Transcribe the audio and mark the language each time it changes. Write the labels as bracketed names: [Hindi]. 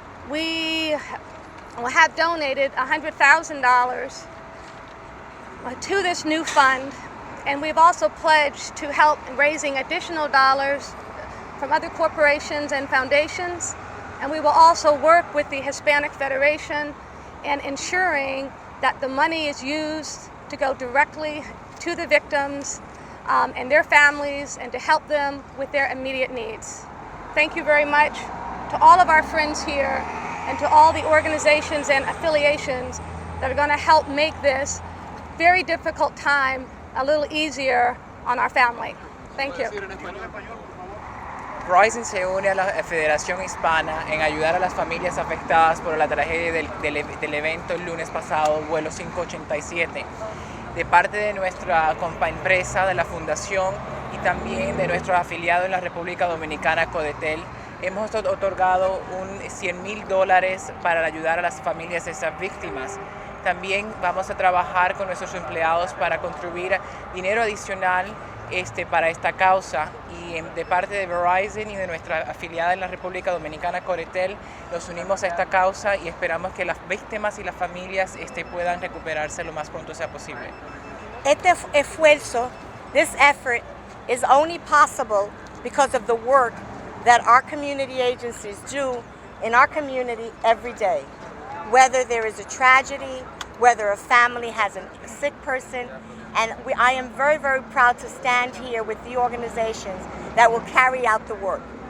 [English] we have donated $100,000 to this new fund, and we've also pledged to help in raising additional dollars from other corporations and foundations, and we will also work with the Hispanic Federation in ensuring that the money is used to go directly to the victims and their families, and to help them with their immediate needs. Thank you very much to all of our friends here and to all the organizations and affiliations that are going to help make this very difficult time a little easier on our family. Thank you. [Spanish] Verizon se une a la Federación Hispana en ayudar a las familias afectadas por la tragedia del evento el lunes pasado, vuelo 587, de parte de nuestra empresa, de la Fundación, y también de nuestro afiliado en la República Dominicana, Codatel. Hemos otorgado $100,000 para ayudar a las familias de esas víctimas. También vamos a trabajar con nuestros empleados para contribuir dinero adicional para esta causa, y de parte de Verizon y de nuestra afiliada en la República Dominicana, Codatel, nos unimos a esta causa y esperamos que las víctimas y las familias puedan recuperarse lo más pronto sea posible. Este esfuerzo, [English] this effort, is only possible because of the work that our community agencies do in our community every day. Whether there is a tragedy, whether a family has a sick person, and I am very, very proud to stand here with the organizations that will carry out the work.